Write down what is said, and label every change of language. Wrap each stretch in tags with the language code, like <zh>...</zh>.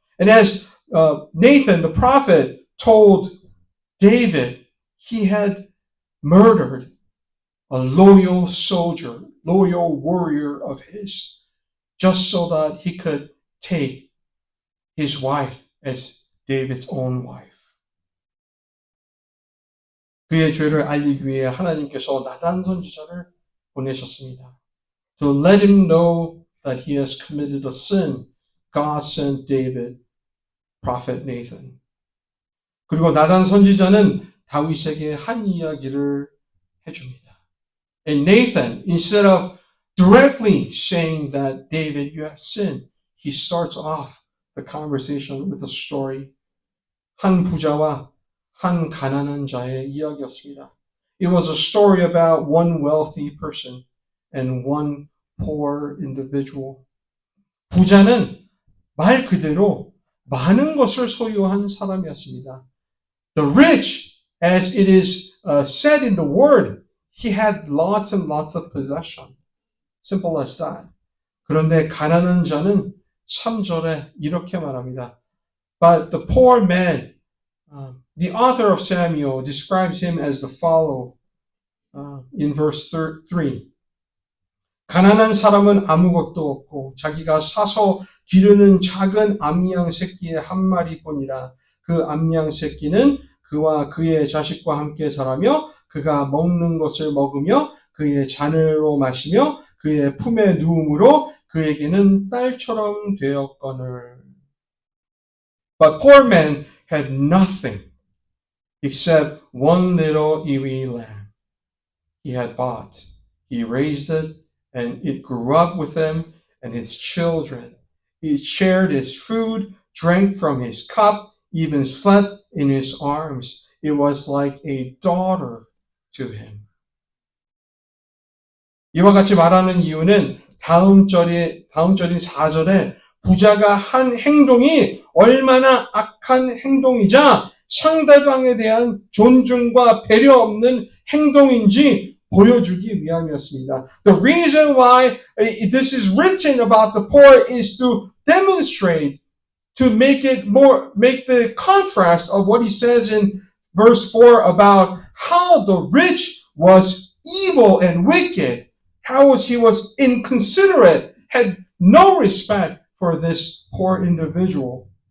<en>And as Nathan, the prophet, told David, he had murdered a loyal soldier, loyal warrior of his, just so that he could take his wife as David's own wife.</en> <ko>그의 죄를 알리기 위해 하나님께서 나단 선지자를 보내셨습니다.</ko> <en>To let him know that he has committed a sin, God sent David, prophet Nathan.</en> <ko>그리고 나단 선지자는 다윗에게 한 이야기를 해줍니다.</ko> <en>And Nathan, instead of directly saying that David, you have sinned, he starts off the conversation with a story.</en> <ko>한 부자와 한 가난한 자의 이야기였습니다.</ko> <en>It was a story about one wealthy person and one poor individual.</en> <ko>부자는 말 그대로 많은 것을 소유한 사람이었습니다.</ko> <en>The rich, as it is said in the word, he had lots and lots of possession. Simple as that.</en> <ko>그런데 가난한 자는 3절에 이렇게 말합니다.</ko> <en>But the poor man, the author of Samuel describes him as the follow in verse 3.</en> <ko>가난한 사람은 아무것도 없고 자기가 사서 기르는 작은 암양 새끼의 한 마리뿐이라. 그 암양 새끼는 그와 그의 자식과 함께 자라며 그가 먹는 것을 먹으며 그의 잔으로 마시며 그의 품에 누움으로 그에게는 딸처럼 되었거늘.</ko> <en>But poor man had nothing except one little ewe lamb he had bought. He raised it, and it grew up with him and his children. He shared his food, drank from his cup, even slept in his arms. It was like a daughter to him.</en> <ko>이와 같이 말하는 이유는 다음 절인 4절에 부자가 한 행동이 얼마나 악한 행동이자 상대방에 대한 존중과 배려 없는 행동인지 보여주기 위함이었습니다.</ko> <en>The reason why this is written about the poor is to demonstrate, to make the contrast of what he says in verse 4 about how the rich was evil and wicked. How he was inconsiderate, had no respect for this poor individual.</en>